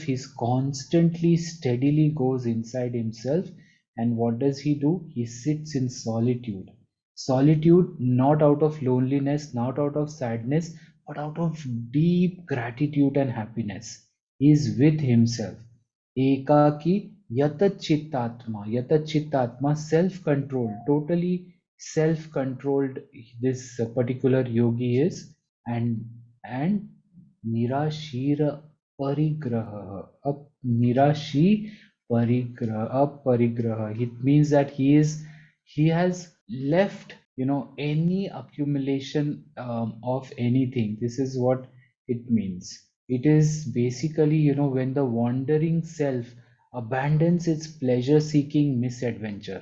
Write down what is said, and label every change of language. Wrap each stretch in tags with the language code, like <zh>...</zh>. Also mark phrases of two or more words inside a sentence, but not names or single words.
<en>He's constantly, steadily goes inside himself. And what does he do? He sits in solitude. Solitude not out of loneliness, not out of sadness, but out of deep gratitude and happiness. He is with himself.</en> <sa>Ekaki yatachittatma. Yatachittatma,</sa> <en>self-controlled, totally self-controlled this particular yogi is.</en> <sa>And nirashira parigraha. Nirashi parigraha. Aparigraha.</sa> <en>It means that he has left any accumulation of anything. This is what it means. It is basically, when the wandering self abandons its pleasure seeking misadventure.</en>